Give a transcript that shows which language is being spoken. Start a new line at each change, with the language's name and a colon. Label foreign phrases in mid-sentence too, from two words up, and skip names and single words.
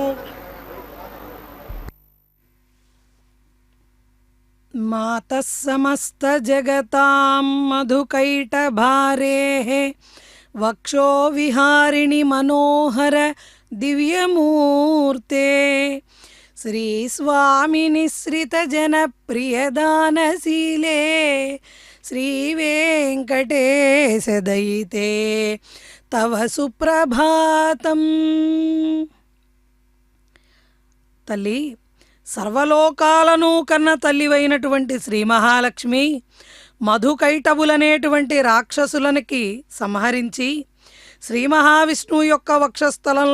Sanskrit: मातः समस्त जगतां मधुकैटभारेः वक्षो विहारिणि मनोहर दिव्यमूर्ते श्री स्वामी निःसृत जनप्रियदानशीले श्री वेंकटेश दयिते तव सुप्रभातं।
Telugu: తల్లి సర్వలోకాలను కన్న తల్లివైనటువంటి శ్రీ మహాలక్ష్మి మధుకైటబులనేటువంటి రాక్షసులనికి సంహరించి శ్రీ మహావిష్ణువు యొక్క